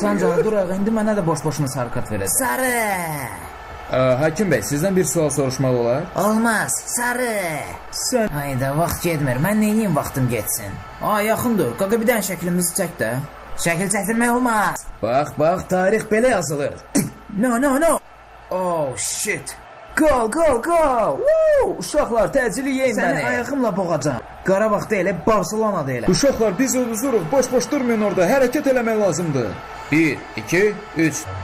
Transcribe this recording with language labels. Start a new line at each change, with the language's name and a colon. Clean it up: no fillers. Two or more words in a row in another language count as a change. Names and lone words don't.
Azerbaijani: Sancar duraq, indi mənə də boş-boşuna sarı kart verəcək. Sarı. Hakim bəy, sizdən bir sual soruşmaq olar? Olmaz, sarı. Sən... Hayda, vaxt getmir. Mən neyniyim vaxtım getsin? Yaxındır. Qaqa bir dənə şəklimizi çək də. Şəkil çəkdirmək olmaz. Bax, tarix belə yazılır. No.
English: Oh, shit. Go.
Azerbaijani: Uşaqlar, təcili yeyin məni. Səni ayağımla boğacam. Qarabağda elə, Barcelonada elə. Uşaqlar, biz uzuruq. Boş-boş durmayın orada. Hərəkət eləmək lazımdır. 1, 2, 3.